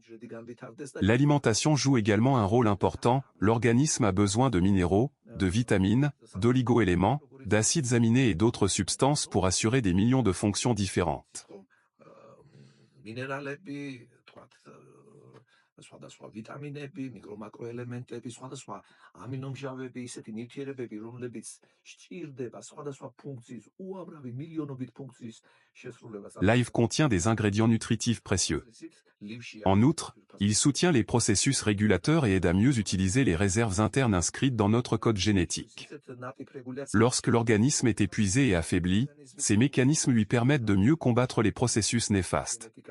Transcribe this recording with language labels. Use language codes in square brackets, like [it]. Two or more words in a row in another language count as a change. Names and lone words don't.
[fr] L'alimentation joue également un rôle important, l'organisme a besoin de minéraux, de vitamines, d'oligo-éléments, d'acides aminés et d'autres substances pour assurer des millions de fonctions différentes. [ka] სხვადასხვა ვიტამინები, მიკრო-მაკროელემენტები, სხვადასხვა ამინომჟავები, ისეთი ნივთიერებები, რომლებიც სჭირდება სხვადასხვა ფუნქციის, უამრავი მილიონობით ფუნქციის შესრულებას. [fr] Live contient des ingrédients nutritifs précieux. En outre, il soutient les processus régulateurs et aide à mieux utiliser les réserves internes inscrites dans notre code génétique. Lorsque l'organisme est épuisé et affaibli, ces mécanismes lui permettent de mieux combattre les processus néfastes.